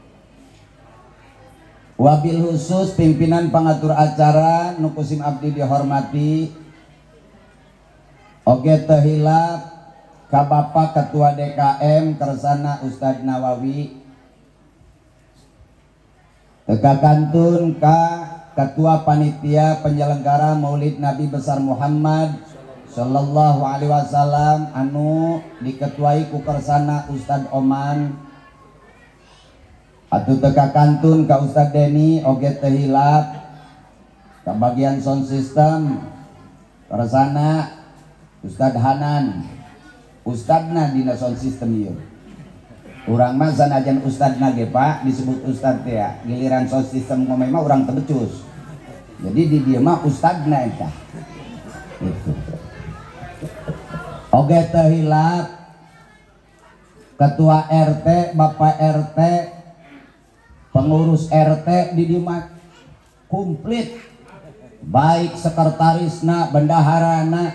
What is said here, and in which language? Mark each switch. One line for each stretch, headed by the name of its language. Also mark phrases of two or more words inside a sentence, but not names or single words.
Arabic: Wabil khusus
Sundanese: pimpinan pengatur acara nukusim abdi dihormati oge teu hilap ka Bapak Ketua DKM Kersana Ustadz Nawawi, teka kantun ka Ketua Panitia Penyelenggara Maulid Nabi Besar Muhammad
Arabic: Sallallahu Alaihi Wasallam
Sundanese: anu diketuai ku Kersana Ustadz Oman. Atuh teka kantun ka Ustadz Deni oge teu hilap ka bagian
English: sound system
Sundanese: Kersana Ustadz Hanan, Ustadna dina
English: sound system
Sundanese: ieu. Urang mah sanajan Ustadna ge Pak disebut Ustadz teh ya, giliran
English: sound system
Sundanese: ngomong mah urang teu becus. Jadi di dieu mah Ustadna eta. Gitu. Oge teu hilap Ketua RT, Bapak RT, pengurus RT di dieu komplit, baik sekretarisna, bendaharana.